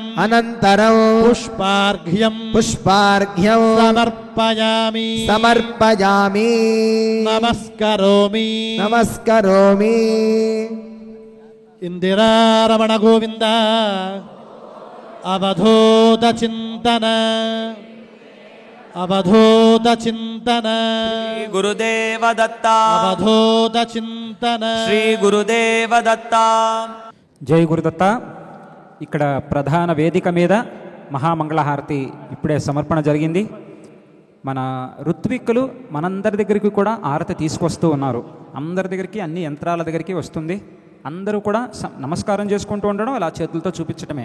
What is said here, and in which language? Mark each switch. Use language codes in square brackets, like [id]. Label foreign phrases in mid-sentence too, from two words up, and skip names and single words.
[sa] पुष्पार्घ्यं समर्पयामि नमस्करोमि इंदिरारमण गोविंद अवधूत चिंतन गुरुदेव दत्ता अवधूत चिंतन श्री गुरुदेव दत्ता [te] జై గురుదత్త. ఇక్కడ ప్రధాన వేదిక మీద మహామంగళహారతి ఇప్పుడే సమర్పణ జరిగింది. మన ఋత్విక్కులు మనందరి దగ్గరికి కూడా ఆరతి తీసుకొస్తూ ఉన్నారు. అందరి దగ్గరికి అన్ని యంత్రాల దగ్గరికి వస్తుంది. అందరూ కూడా నమస్కారం చేసుకుంటూ ఉండడం, అలా చేతులతో చూపించడమే.